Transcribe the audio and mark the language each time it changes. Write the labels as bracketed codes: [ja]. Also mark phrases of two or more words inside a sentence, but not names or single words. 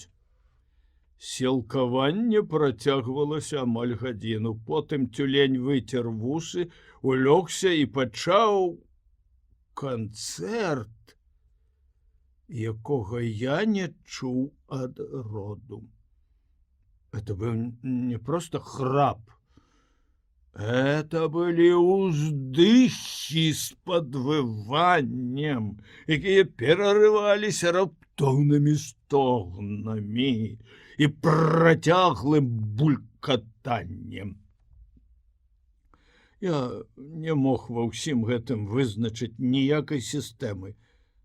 [be] Сілкаванне працягвалася амаль гадзіну. Потым тюлень выцер вусы, улёгся і пачаў канцэрт, якога я не чуў ад роду. [ru] Это был не просто храп. Это были уздыхи с подвыванием, [be] якія перарываліся раптоўнымі стогнамі і працяглым булькатаннем. Я не мог ва ўсім гэтым вызначыць ніякай сістэмы.